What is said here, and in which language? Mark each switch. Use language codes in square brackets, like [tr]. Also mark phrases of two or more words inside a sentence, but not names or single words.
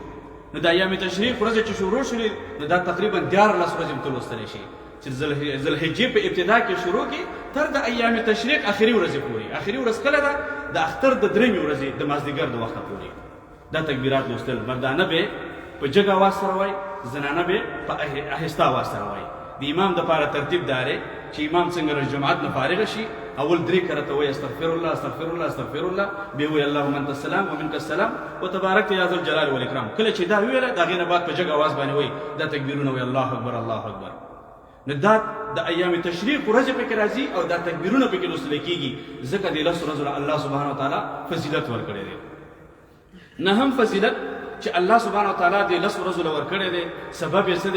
[ps] نو د ایام تشریق ورځې چې شروع شولې، نو دا تقریبا 14 ورځې ته لوستلی شي چې ذوالحجې په ابتدا کې شروع کړي تر د ایام تشریق آخري ورځې پورې. آخري ورځ کله ده؟ د اختر د 3مې ورځې د مازدیګر د وخته پورې دا تکبیرات لوستل. مردانه به په جګ اواز سره وایي، زنانه به په آهسته اواز سره وایي. د امام دپاره ترتیب دا دی چې امام څنګه له جماعت نه فارغه شي، اول 3 کرته وایي [ar] استغفر الله، استغفر الله، استغفر الله، [ps] بیا وایي [ar] اللهم انت السلام ومنك السلام وتبارکت یا ذا الجلال والاکرام. [ps] کله چې دا ویله د هغې نه بعد په جګ اواز باندې وایي دا تکبیرونه وایي [ar] الله اکبر، الله اکبر. [ps] نو دا د ایام تشریق ورځې پکې راځي او دا تکبیرونه پکې لوستل کېږي، ځکه د 10 ورځو [ar] الله سبحانه وتعالی [ps] فضیلت ورکړی دی. نه هم فضیلت چې [ar] الله سبحانه وتعالی [ps] د 10 ورځو له ورکړی دی، سبب یې څه دی؟